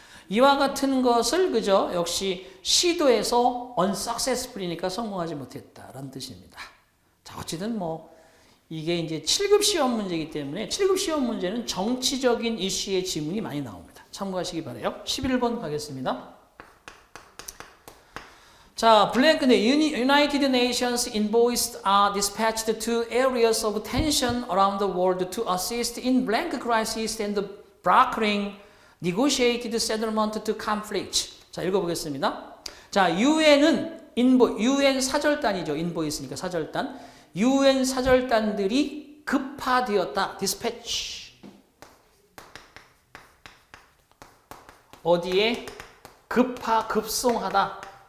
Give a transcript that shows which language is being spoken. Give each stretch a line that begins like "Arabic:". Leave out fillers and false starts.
Korean: 이와 같은 것을 그죠? 역시 시도해서 unsuccessful이니까 성공하지 못했다라는 뜻입니다. 자, 어쨌든 뭐 이게 이제 7급 시험 문제이기 때문에 7급 시험 문제는 정치적인 이슈의 지문이 많이 나옵니다. 참고하시기 바라요. 11번 가겠습니다. 자, 블랭크네
English: United Nations envoys are dispatched to areas of tension around the world to assist in blank crisis and brokering negotiated settlement to conflict.
Korean: 자, 읽어보겠습니다. 자, UN은 UN 사절단이죠. 인보이스니까 사절단. UN 사절단들이 급파되었다.
English: dispatch.
Korean: 어디에? 급송하다.